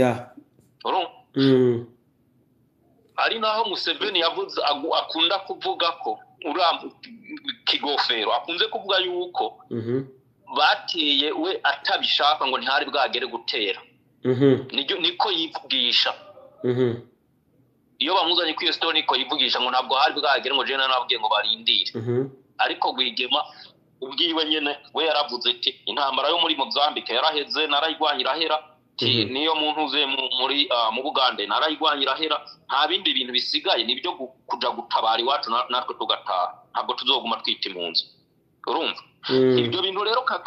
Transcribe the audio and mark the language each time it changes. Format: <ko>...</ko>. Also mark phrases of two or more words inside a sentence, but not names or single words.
<rn>Ari naho Museveni yavuze akunda kuvuga ko Kigofero akunze kuvuga yuko bateye we atabishaka ngo ntihari bwagere gutera. Niko yivugisha. iyo bamuzanye kwiyo stone niko yivugisha ngo ntabwo hari bwagire ngo je nababwiye ngo barindire ariko Rwigema ubwiwe nyene we yaravuze ati intambara yo muri Mozambique yaraheze narayigwanyira hera niyo muntu uze muri mu Bugande narayigwanyira hera nta bindi bintu bisigaye nibyo kuja gutabara iwacu natwe tugataha ntabwo tuzoguma twita impunzi urumva ibyo bintu rero</rn>